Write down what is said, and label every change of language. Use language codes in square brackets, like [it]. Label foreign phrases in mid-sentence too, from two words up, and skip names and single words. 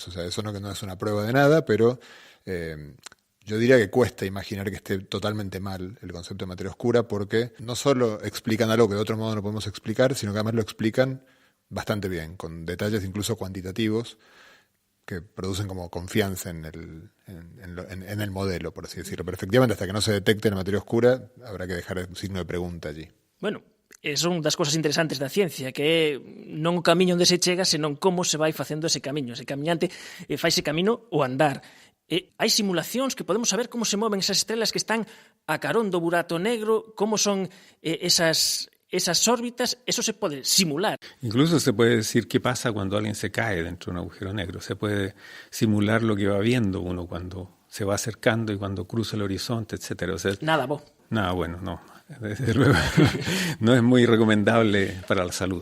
[es] O sea, eso no es una prueba de nada, pero yo diría que cuesta imaginar que esté totalmente mal el concepto de materia oscura, porque no solo explican algo que de otro modo no podemos explicar, sino que además lo explican bastante bien, con detalles incluso cuantitativos que producen como confianza en el modelo, por así decirlo. Pero efectivamente, hasta que no se detecte la materia oscura, habrá que dejar un signo de pregunta allí. Bueno, [gl] son das cosas interesantes da ciencia, que é non o camiño onde se chega, senón como se vai facendo ese camiño. Ese camiñante fai ese camino o andar. Hai simulacións que podemos saber como se moven esas estrelas que están a carón do burato negro, como son esas órbitas, [es] eso se puede simular. Incluso se puede decir qué pasa cuando alguien se cae dentro de un agujero negro. Se puede simular lo que va viendo uno cuando se va acercando y cuando cruza el horizonte, etcétera. O sea, Nada, bueno, no. Desde luego, no es muy recomendable para la salud.